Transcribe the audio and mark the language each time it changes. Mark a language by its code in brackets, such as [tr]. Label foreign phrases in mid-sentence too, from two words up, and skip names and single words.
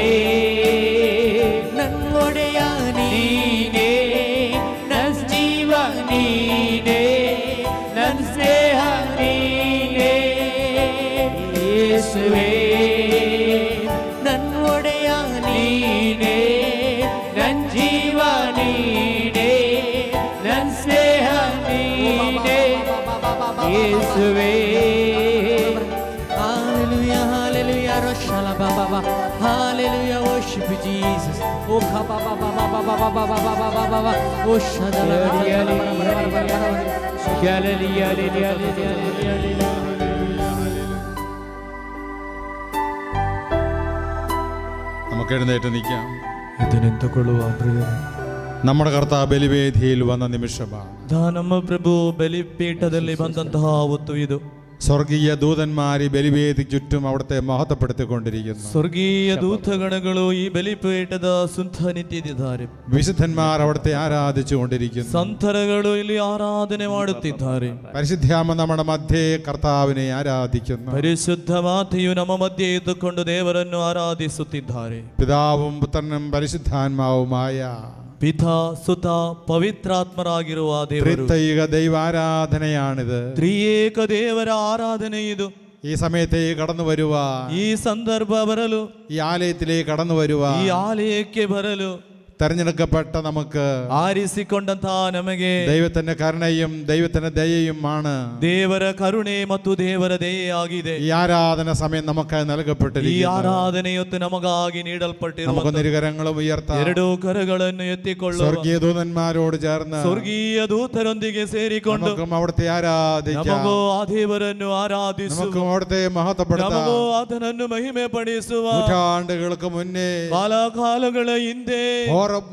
[kn] ನನ್ನ ಒಡೆಯ ನೀನೇ, ನನ್ನ ಜೀವ ನೀನೇ, ನನ್ನ ಸ್ನೇಹ ನೀನೇ ಯೇಸುವೇ. ನನ್ನ ಒಡೆಯ ನೀನೇ, ನನ್ನ ಜೀವ ನೀನೇ, ನನ್ನ ಸ್ನೇಹ ನೀನೇ ಯೇಸುವೇ. [en] Hallelujah, hallelujah, Roshala Baba Baba, hallelujah, worship you, Jesus. Oh, Baba Baba Baba Baba Baba Baba Baba, oh, Shadala [ml] നമുക്ക് എഴുന്നേറ്റ് നിൽക്കാം. [kn] ಇದನ್ನೆಂದುಕೊಳ್ಳುವ ಪ್ರಿಯರೇ, [ml] നമ്മുടെ കർത്താവ് ബലിവേദിയിൽ വന്ന നിമിഷമാണ്. [kn] ನಮ್ಮ ಪ್ರಭು ಬಲಿಪೀಠದಲ್ಲಿ ಬಂದಂತಹ ಹೊತ್ತು ಇದು. [ml] സ്വർഗീയ ദൂതന്മാർ ഈ ബലിവേദിക്ക് ചുറ്റും അവിടുത്തെ മഹത്വപ്പെടുത്തിക്കൊണ്ടിരിക്കുന്നു. [kn] ಸ್ವರ್ಗೀಯ ದೂತಗಣಗಳು ಈ ಬಲಿಪೀಠದ ಸುತ್ತ ನಿಂತಿದ್ದಾರೆ. [ml] വിശുദ്ധന്മാർ അവിടുത്തെ ആരാധിച്ചുകൊണ്ടിരിക്കുന്നു. [kn] ಸಂತರಗಳು ಇಲ್ಲಿ ಆರಾಧನೆ ಮಾಡುತ್ತಿದ್ದಾರೆ. [ml] പരിശുദ്ധാത്മ നമ്മുടെ മധ്യേ കർത്താവിനെ ആരാധിക്കുന്നു. [kn] ಪರಿಶುದ್ಧ ಮಾತೆಯು ನಮ್ಮ ಮಧ್ಯೆ ಇದ್ದುಕೊಂಡು ದೇವರನ್ನು ಆರಾಧಿಸುತ್ತಿದ್ದಾರೆ. [ml] പിതാവും പുത്രനും പരിശുദ്ധാത്മാവുമായ [kn] ಪಿತಾ ಸುತ ಪವಿತ್ರಾತ್ಮರಾಗಿರುವ ದೇವರು, [ml] ത്രിത്വൈക ദൈവാരാധനയാണിത്. [kn] ತ್ರಿಯೇಕ ದೇವರ ಆರಾಧನೆ ಇದು. [ml] ഈ സമയത്തേക്ക് കടന്നു വരുവാൻ, [kn] ಈ ಸಂದರ್ಭ ಬರಲು, [ml] ഈ ആലയത്തിലേക്ക് കടന്നു വരുവാൻ, [kn] ಈ ಆಲಯಕ್ಕೆ ಬರಲು [ml] തെരഞ്ഞെടുക്കപ്പെട്ട നമുക്ക്, [kn] ಆರಿಸಿಕೊಂಡಂತಹ ನಮಗೆ [ml] ദൈവത്തിന്റെ കരുണയും ദൈവത്തിന്റെ ദയയുമാണ് [kn] ದೇವರ ಕರುಣೆ ಮತ್ತು ದೇವರ ದಯೆಯಾಗಿದೆ. [ml] ഈ ആരാധന സമയം നമുക്ക് നൽകപ്പെട്ടിരിക്കുന്നു. [kn] ಈ ಆರಾಧನೆಯೊತ್ತು ನಮಗಾಗಿ ನೀಡಲ್ಪಟ್ಟಿರುವ [ml] നമുക്ക് ഇരുകരങ്ങളും ഉയർത്താം. [kn] ಎರಡು ಕರಗಳನ್ನು ಎತ್ತಿಕೊಳ್ಳುವ [ml] സ്വർഗീയ ദൂതന്മാരോട് ചേർന്ന് [kn] ಸ್ವರ್ಗೀಯ ದೂತರೊಂದಿಗೆ ಸೇರಿಕೊಂಡು [ml] നമുക്കും അവിടുത്തെ ആരാധിക്കാം. [kn] ನಮಗೂ ಆ ದೇವರನ್ನು ಆರಾಧಿಸುವ, [ml] നമുക്കും അവിടുത്തെ മഹത്വപ്പെടുത്താം. [kn] ನಮಗೂ ಆತನನ್ನು ಮಹಿಮೆ ಪಡಿಸುವ. [ml] നൂറ്റാണ്ടുകൾക്ക് മുന്നേ [kn] ಕಾಲಕಾಲಗಳ ಹಿಂದೆ